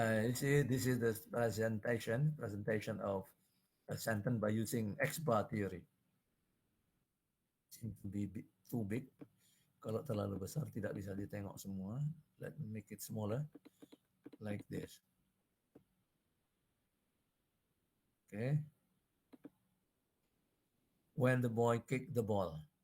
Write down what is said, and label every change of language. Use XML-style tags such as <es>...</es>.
<en>This is the presentation of a sentence by using X-bar theory. Seems to be too big.</en> <id>Kalau terlalu besar tidak bisa ditengok semua.</id> <en>Let me make it smaller, like this. Okay. When the boy kicked the ball.</en>